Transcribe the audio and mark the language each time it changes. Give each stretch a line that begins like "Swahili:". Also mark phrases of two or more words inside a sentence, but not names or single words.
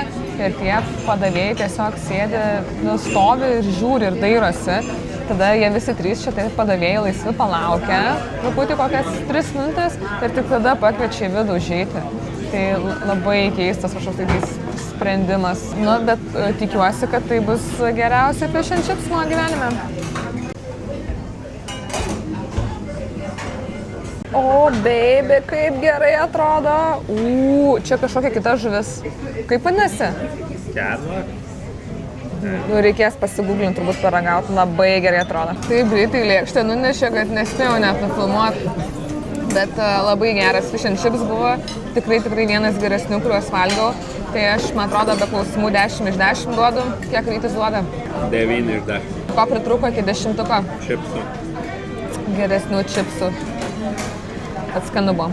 Lithuanian: Ir tie padavėjai tiesiog sėdi, stovi ir žiūri ir dairosi. Tada jie visi 3 čia taip padavėjai laisvi palaukia, truputį kokias 3 minutės ir tik tada pakviečia į vidų užeiti. Tai labai keistas kažkoks sprendimas. Nu, bet tikiuosi, kad tai bus geriausia
English: fish and chips
Lithuanian: mano gyvenime. O, baby, kaip gerai atrodo. Čia kažkokia kita žuvis. Kaip vadinasi? Kedla. Nu, reikės pasigūglinti, turbūt paragauti, labai gerai atrodo. Taip greitai lėkštę nunešė, kad nespėjau net nufilmuoti. Bet labai geras
English: fish and chips
Lithuanian: buvo, tikrai vienas geresnių, kuriuos valgiau. Tai aš, man atrodo, be klausimų 10 iš 10 duodu. Kiek Rytis duoda? 9 iš 10. Ko pritrūko iki 10? Čipsų. Geresnių čipsų. Atskanu buvo.